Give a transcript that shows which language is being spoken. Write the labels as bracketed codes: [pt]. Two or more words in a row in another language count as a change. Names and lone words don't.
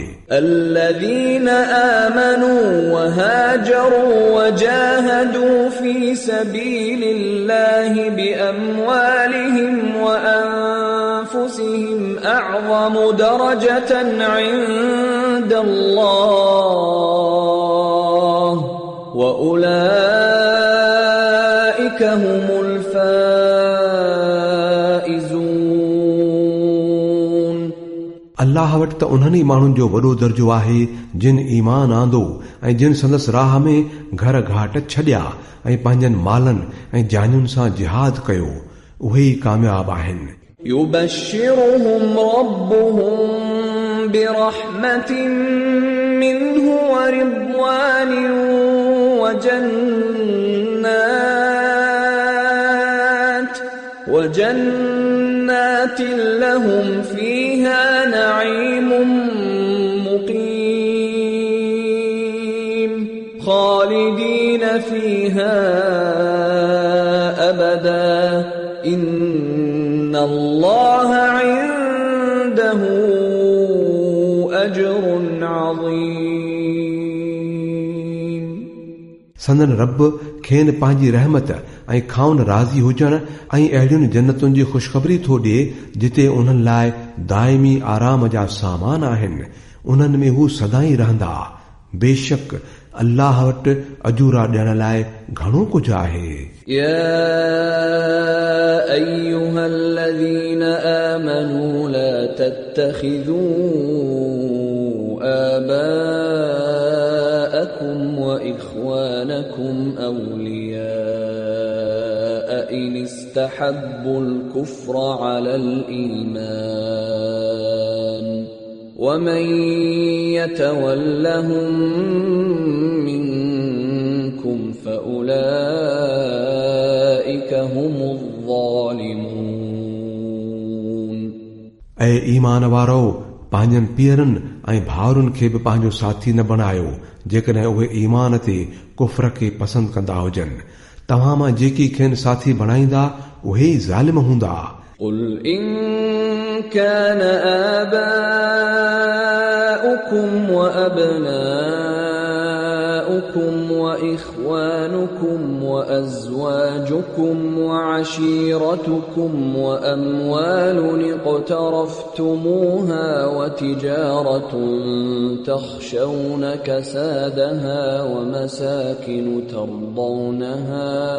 [ar] الذين آمنوا وهاجروا وجاهدوا في سبيل الله بأموالهم وأنفسهم أعظم درجة عند الله وأولئك هم الفائزون. [sd] अल्लाह वटि त उन्हनि ई माण्हुनि जो वॾो दर्जो आहे जिन ईमान आंदो ऐं जिन संदसि राह में घर घाट छॾिया ऐं पंहिंजनि मालनि ऐं जानियुनि सां जिहाद कयो, उहे ई कामयाब आहिनि. [ar] يبشرهم ربهم برحمة منه ورضوان وجنات لهم فيها نعيم مقيم خالدين فيها أبدا إن الله عنده أجر عظيم. [sd] संदन रब खेनि पंहिंजी रहमत ऐं खाउन राज़ी हुजण ऐं अहिड़ियुनि जन्नतुनि जी ख़ुशख़बरी थो ॾिए जिते उन्हनि लाइ दाइमी आराम जा सामान आहिनि. उन्हनि में हू सदाई रहंदा. बेशक अल्लाह वटि अजूरा ॾियण लाइ घणो कुझु आहे. [ar] يا أيها الذين آمنوا لا تتخذوا آباءكم وإخوانكم أولياء إن استحبوا الكفر على الإيمان ومن يتولهم منكم فأولئك هم الظالمون. [sd] ऐं ईमान वारो पंहिंजनि पीअरनि ऐं भाउरनि खे बि पंहिंजो साथी न बणायो जेकॾहिं उहे ईमान ते कुफ्र खे पसंदि कंदा हुजनि. तव्हां मां जेकी खेनि साथी बणाईंदा उहे ई ज़ालिम हूंदा. [ar] قل إن كان آباؤكم وأبناؤكم وإخوانكم وأزواجكم وعشيرتكم وأموال اقترفتموها وتجارة تخشون كسادها ومساكن ترضونها